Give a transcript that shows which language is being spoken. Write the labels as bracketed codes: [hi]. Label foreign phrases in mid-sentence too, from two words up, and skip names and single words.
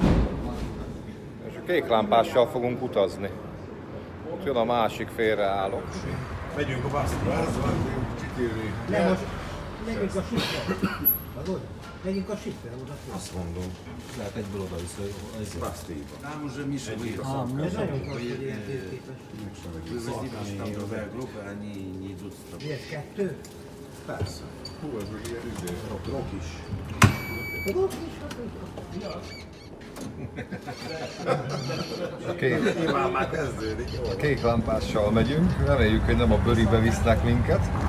[hu] És a kéklámpással fogunk utazni. Ott jön a másik félreálló. Megyünk a Basztiába. Nem, most megyünk a Sifre. Hallod? Megyünk a Sifre oda. Azt mondom. Lehet egyből oda vissza. Basztiába. [ru] Там уже Миша выехал. [hu] Ez nagyon klassz, hogy ilyen térképes. [ru] Вывозили там другая группа, они не идут с тобой. [hu] Mi ez, 2? Persze. Hú, ez most ilyen üzé. Rock is. A kék lámpással megyünk, reméljük, hogy nem a bőribe visznek minket.